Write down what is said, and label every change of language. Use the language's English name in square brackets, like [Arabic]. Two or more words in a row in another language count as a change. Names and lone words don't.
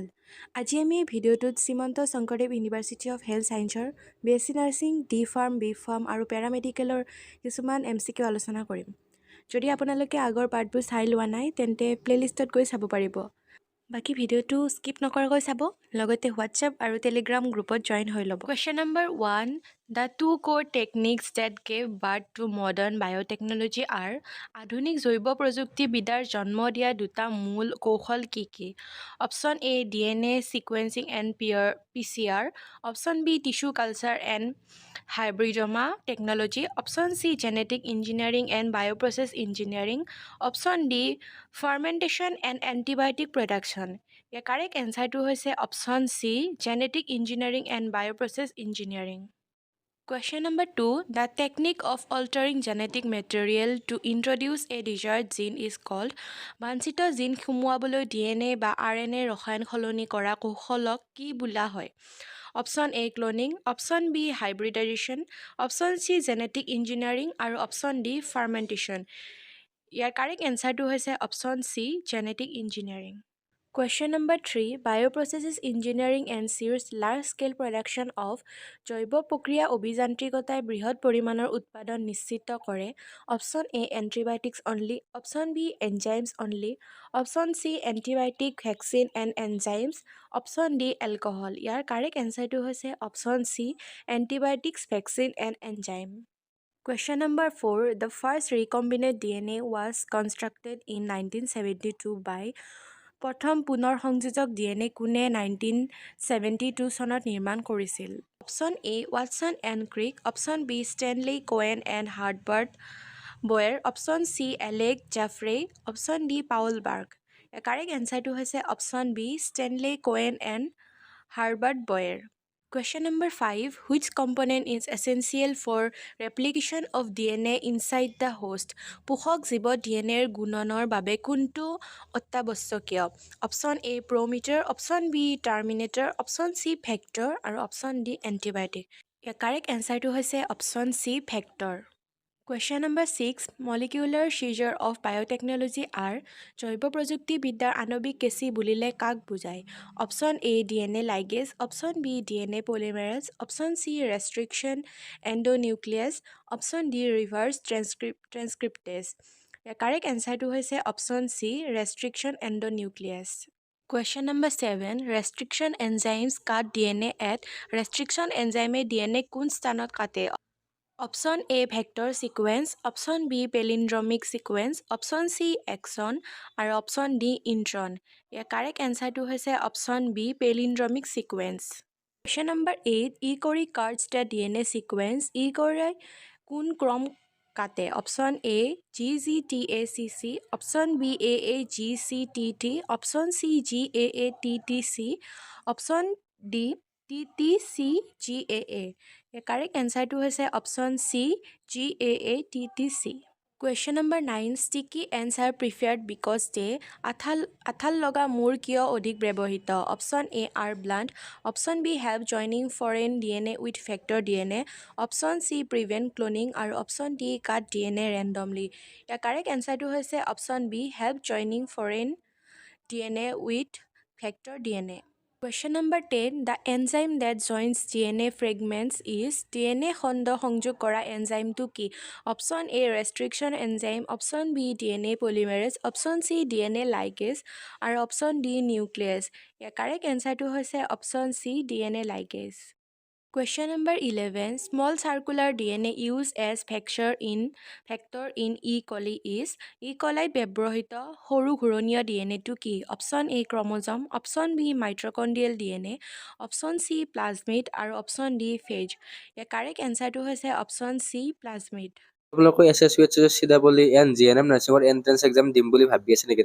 [Assamese] আজি আমি এই ভিডিঅ'টোত শ্ৰীমন্ত শংকৰদেৱ ইউনিভাৰ্চিটি অফ হেল্থ ছায়েন্সৰ BSc নাৰ্ছিং, ডি ফাৰ্ম, বি ফাৰ্ম আৰু পেৰামেডিকেলৰ কিছুমান MCQ আলোচনা কৰিম। যদি আপোনালোকে আগৰ পাৰ্টবোৰ চাই লোৱা নাই তেন্তে প্লেলিষ্টত গৈ চাব পাৰিব। বাকী ভিডিঅ'টো স্কিপ নকৰাকৈ চাব, লগতে হোৱাটছএপ আৰু টেলিগ্ৰাম গ্ৰুপত জইন হৈ ল'ব। [English] Question number 1, The two core techniques that gave birth to modern biotechnology are [Assamese] আধুনিক জৈৱ প্ৰযুক্তিবিদ্যাৰ জন্ম দিয়া দুটা মূল কৌশল কি কি? [English] Option A DNA sequencing and PCR, Option B tissue culture and hybridoma technology, Option C genetic engineering and bioprocess engineering, Option D fermentation and antibiotic production. ইয়াৰ correct answer হৈছে Option C genetic engineering and bioprocess engineering. Question number 2, the technique of altering genetic material to introduce a desired gene is called [Assamese] বাঞ্ছিত জিন সুমুৱাবলৈ DNA বা RNA ৰসায়ন সলনি কৰা কৌশলক কি বোলা হয়? [English] Option A cloning, Option B hybridization, Option C genetic engineering আৰু Option D fermentation. ইয়াৰ correct answer হৈছে Option C genetic engineering. Question number 3, Bioprocesses Engineering ensures large-scale production of [Assamese] জৈৱ প্ৰক্ৰিয়া অভিযান্ত্ৰিকতাই বৃহৎ পৰিমাণৰ উৎপাদন নিশ্চিত কৰে। [English] Option A antibiotics only, Option B enzymes only, Option C antibiotic vaccine and enzymes, Option D alcohol. ইয়াৰ correct answer হৈছে Option C antibiotics vaccine and enzyme. Question number 4, the first recombinant DNA was constructed in 1972 by [Assamese] প্ৰথম পুনৰ সংযোজক DNA কোনে 1972 চনত নিৰ্মাণ কৰিছিল? [English] Option A Watson and Crick, Option B Stanley Cohen and Herbert Boyer, Option C Alec Jeffreys, Option D Paul Berg. correct answer হৈছে Option B Stanley Cohen and Herbert Boyer. Question number 5, which component is essential for replication of DNA inside the host? [Assamese] পোষক জীৱ DNAৰ গুণনৰ বাবে কোনটো অত্যাৱশ্যকীয়? [English] Option A promoter, Option B terminator, Option C vector আৰু Option D antibiotic. ইয়াৰ correct answer হৈছে Option C vector. Question number 6, molecular seizure of biotechnology are [Assamese] জৈৱ প্ৰযুক্তিবিদ্যাৰ আণৱিক কেঁচি বুলিলে কাক বুজায়? [English] Option A DNA ligase, Option B DNA polymerase, Option C restriction endonuclease, Option D reverse transcriptase। ইয়াৰ correct answer হৈছে Option C restriction endonuclease। Question number 7, restriction enzymes cut DNA at restriction enzyme DNA [Assamese] কোন স্থানত কাটে? [English] Option A vector sequence, Option B palindromic sequence, Option C exon আৰু Option D intron. ইয়াৰ correct answer হৈছে Option B palindromic sequence. Question number 8, EcoRI cuts the DNA sequence, ই কৰি [Assamese] কোন ক্ৰম কাটে? [English] Option A GGTACC, Option B AAGCTT, Option C GAATTC, Option D TTCGAA। correct answer হৈছে Option C GAATTC। Question number 9, sticky ends are preferred because they [Assamese] আঠাল লগা মূৰ কিয় অধিক ব্যৱহৃত? [English] Option A are blunt, Option B help joining foreign DNA with vector DNA, Option C prevent cloning আৰু Option D cut DNA randomly। ইয়াৰ correct answer হৈছে Option B help joining foreign DNA with vector DNA। Question number 10, the enzyme that joins DNA fragments is [Assamese] DNA খণ্ড সংযোগ কৰা এনজাইমটো কি? [English] Option A restriction enzyme, Option B DNA polymerase, Option C DNA ligase আৰু Option D nuclease. ইয়াৰ correct answer হৈছে Option C DNA ligase। Question number 11, small circular DNA used as vector in E. [Assamese] coli is E. coli ব্যৱহৃত সৰু ঘূৰণীয় DNAটো কি? [English] Option A chromosome, Option B mitochondrial DNA, Option C plasmid আৰু Option D phage. ইয়াৰ correct answer হৈছে Option C plasmid. [Assamese] আপোনালোকে SSUHS CEE GNM Nursing [English] entrance exam [Assamese] দিম বুলি ভাবি আছে নেকি?